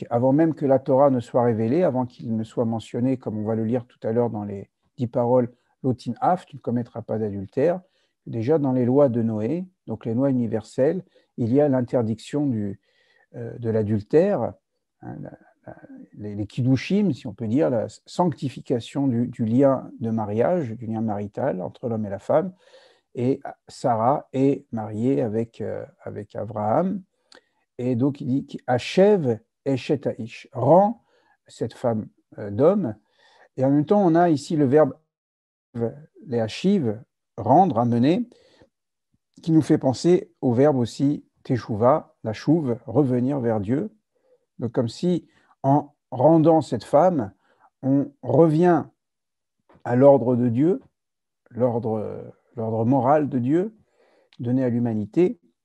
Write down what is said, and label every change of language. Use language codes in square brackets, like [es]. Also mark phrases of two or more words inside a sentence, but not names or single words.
[fr] avant même que la Torah ne soit révélée, avant qu'il ne soit mentionné, comme on va le lire tout à l'heure dans les 10 paroles, [he] לא תנאף, [fr] tu ne commettras pas d'adultère, déjà dans les lois de Noé, donc les lois universelles, il y a l'interdiction de l'adultère, hein, les kiddushim, si on peut dire, la sanctification du lien de mariage, du lien marital entre l'homme et la femme. Et Sarah est mariée avec Abraham. Et donc, il dit [he] השב אשת האיש, [fr] rend cette femme d'homme. Et en même temps, on a ici le verbe les hachiv, rendre, amener, qui nous fait penser au verbe aussi teshuva, la chouve, revenir vers Dieu. Donc, comme si en rendant cette femme, on revient à l'ordre de Dieu, l'ordre moral de Dieu, donné à l'humanité.